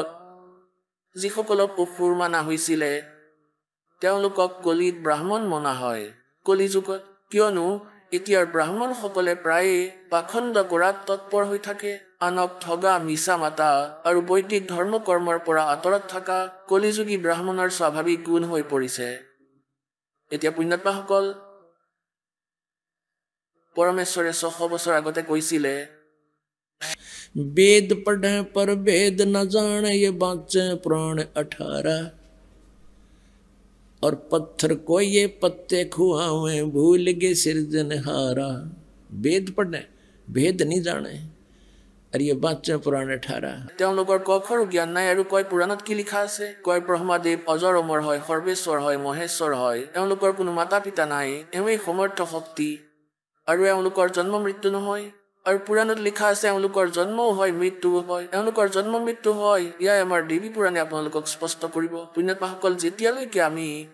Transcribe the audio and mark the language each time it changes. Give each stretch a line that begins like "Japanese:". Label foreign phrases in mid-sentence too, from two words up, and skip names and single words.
Assamese: যিসকলক অসুৰ মানা হৈছিলে তেওঁলোকক কলিত ব্ৰাহ্মণ মনা হয় কলি যুগত কিয়নো এতিয়াৰ ব্ৰাহ্মণসকলে প্ৰায়ে পাখণ্ড কৰাত তৎপৰ হৈ থাকে আনক ঠগা মিছা মাতা আৰু বৈদিক ধৰ্ম কৰ্মৰ পৰা আঁতৰত থকা কলিযুগী ব্ৰাহ্মণৰ স্বাভাৱিক গুণ হৈ পৰিছে এতিয়া পুণ্যাত্মাসকল পৰমেশ্বৰে 600 বছৰ আগতে কৈছিলে
Hindi: वेद पढ़े पर वेद न जाने ये बाँचे प्राण 18 और पत्थर को ये पत्ते खुआवे भूल गए सिरजनहारा वेद पढ़े भेद नहीं जाने और ये बाँचे प्राण 18
Assamese: তেওঁলোকৰ কখৰো জ্ঞান নাই আৰু কয় পুৰাণত কি লিখা আছে কয় ব্ৰহ্মাদেৱ অজৰ অমৰ হয় সৰ্বেশ্বৰ হয় মহেশ্বৰ হয় তেওঁলোকৰ কোনো মাতা পিতা নাই এওঁই সমৰ্থ শক্তি আৰু এওঁলোকৰ জন্ম মৃত্যু নহয় আৰু পুৰাণত লিখা আছে এওঁলোকৰ জন্মও হয় মৃত্যুও হয় এওঁলোকৰ জন্ম মৃত্যু হয় ইয়াই আমাৰ দেৱী পুৰাণে আপোনালোকক স্পষ্ট কৰিব পুণ্যাত্মাসকল যেতিয়ালৈকে আমি